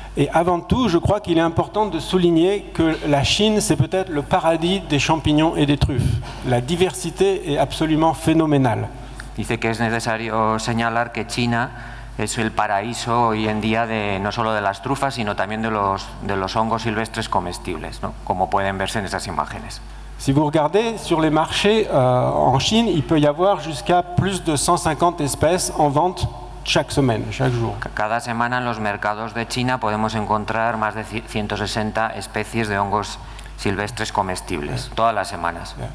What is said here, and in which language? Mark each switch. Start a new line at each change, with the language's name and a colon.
French: Et avant tout, je crois qu'il est important de souligner que la Chine, c'est peut-être le paradis des champignons et des truffes. La diversité est absolument phénoménale.
Spanish: Dice que es necesario señalar que China es el paraíso hoy en día no solo de las trufas, sino también de los hongos silvestres comestibles, ¿no? Como pueden verse en esas imágenes.
French: Si vous regardez sur les marchés en Chine, il peut y avoir jusqu'à plus de 150 espèces en vente chaque semaine, chaque jour.
Spanish: Cada semana en los mercados de China podemos encontrar más de 160 especies de hongos silvestres comestibles, todas las semanas.